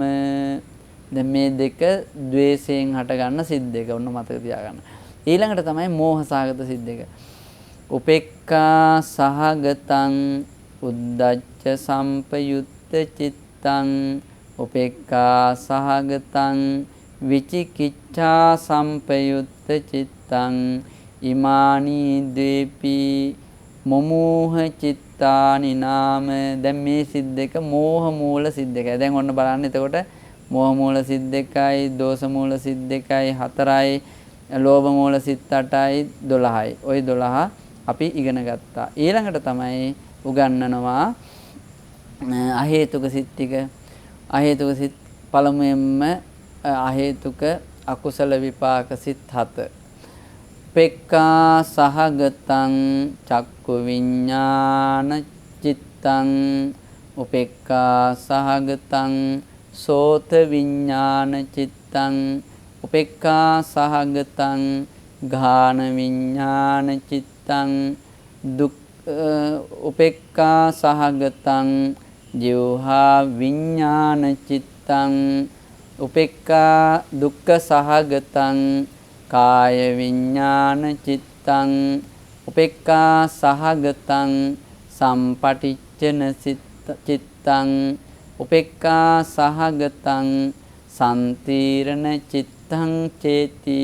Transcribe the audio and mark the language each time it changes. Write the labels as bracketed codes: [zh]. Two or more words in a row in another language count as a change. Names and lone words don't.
[si] දැන් මේ දෙක ද්වේෂයෙන් හටගන්න සිත් දෙක. ඔන්න මතක තියාගන්න. ඊළඟට තමයි මෝහ සහගත සිත් දෙක. [pi] උපේක්ඛා සහගතං උද්ධච්ච සම්පයුත්ත චිත්තං උපේක්ඛා සහගතං විචිකිච්ඡා සම්පයුත්ත චිත්තං ඉමානී ද්වේපි මොමෝහ චිත්තානි නාම. [si] දැන් මේ සිත් දෙක මෝහ මූල සිත් දෙකයි. දැන් ඔන්න බලන්න. එතකොට මෝහ මූල සිත් දෙකයි, දෝෂ මූල සිත් දෙකයි, 4යි, ලෝභ මූල සිත් 8යි, 12යි. ওই 12 අපි ඉගෙන ගත්තා. ඊළඟට තමයි උගන්වනවා අහේතුක සිත් ටික. අහේතුක සිත් පළමුවෙන්ම අහේතුක අකුසල විපාක සිත් 7. [pi] උපේක්ඛා සහගතං චක්කු විඤ්ඤාණ චිත්තං උපේක්ඛා සහගතං සෝත විඤ්ඤාණ චිත්තං උපේක්ඛා සහගතං ඝාන විඤ්ඤාණ චිත්තං උපේක්ඛා සහගතං ජීවහා විඤ්ඤාණ චිත්තං උපේක්ඛා දුක්ඛ සහගතං කාය විඤ්ඤාණ චිත්තං උපේක්ඛා සහගතං සම්පටිච්ඡන චිත්තං උපේක්ඛා සහගතං සම්තීරණ චිත්තං චේති.